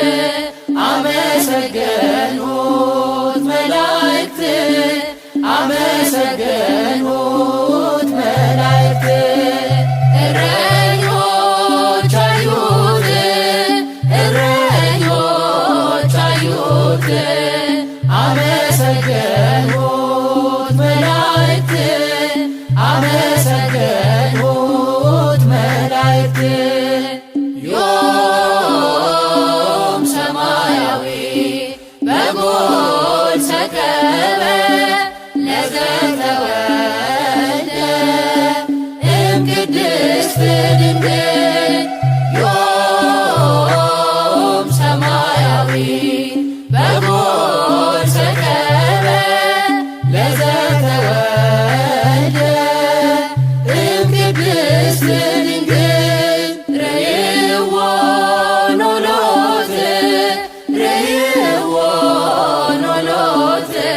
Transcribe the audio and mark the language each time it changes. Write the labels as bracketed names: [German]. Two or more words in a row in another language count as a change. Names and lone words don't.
[Amharic] አመሰገኑት መላእክት አመሰገኑት መላእክት እረኞች አዩት እረኞች አዩት አመሰገኑት መላእክት አመሰገኑት መላእክት [Geez] ዮም ሰማያዊ በጎል ሰከበ ለዘተወልደ እምቅድስት ድንግል ዮም ሰማያዊ በጎል ሰከበ ለዘተወልደ እምቅድስት ድንግል ርእይዎ ኖሎት ርእይዎ ኖሎት